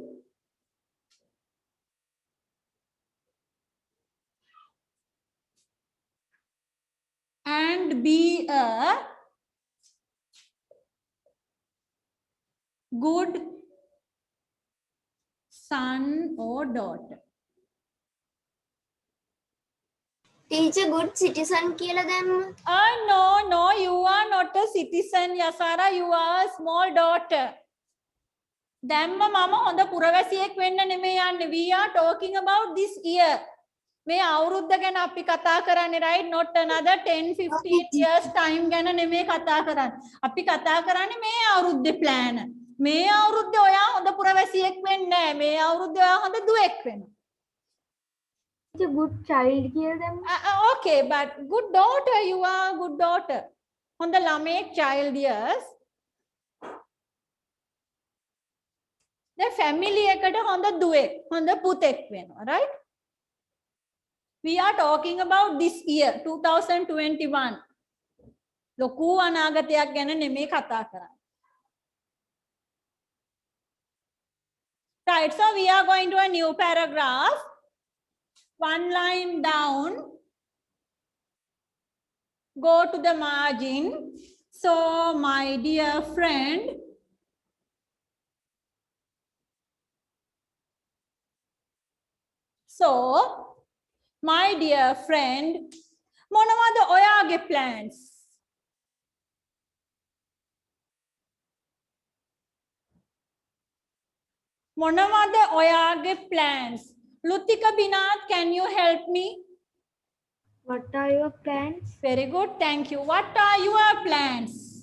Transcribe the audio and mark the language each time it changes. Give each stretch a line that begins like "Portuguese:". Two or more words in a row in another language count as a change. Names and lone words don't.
English: and be a good son or daughter. Teacher, good citizen
Sinhala: කියලා දැම්ම.
English: No, you are not a citizen, Yasara. You are a small daughter.
Sinhala: දැම්ම මම හොඳ පුරවැසියෙක් වෙන්න නෙමෙයි යන්නේ.
English: We are talking about this year.
Sinhala: මේ අවුරුද්ද ගැන අපි කතා කරන්නේ,
English: right? Not another 10-15 years time
Sinhala: ගැන නෙමෙයි කතා කරන්නේ. අපි කතා කරන්නේ මේ අවුරුද්දේ plan. මේ අවුරුද්දේ ඔයා හොඳ පුරවැසියෙක් වෙන්නේ නැහැ. මේ අවුරුද්දේ ඔයා හොඳ දුවෙක් වෙනවා.
English: Teacher, good child
Sinhala: කියලා දැම්ම.
English: Okay, but good daughter, you are a good daughter.
Sinhala: හොඳ ළමයෙක්,
English: child, yes. The family
Sinhala: එකට හොඳ දුවෙක්, හොඳ පුතෙක් වෙනවා,
English: right? We are talking about this year 2021.
Sinhala: ලොකු අනාගතයක් ගැන නෙමෙයි කතා කරන්නේ.
English: Right, so we are going to a new paragraph. One line down. Go to the margin. So, my dear friend, my dear friend,
Sinhala: මොනවද ඔයාගේ plans? මොනවද ඔයාගේ plans?
English: Lutika Binat, can you help me? What are your plans? Very good, thank you. What are your plans?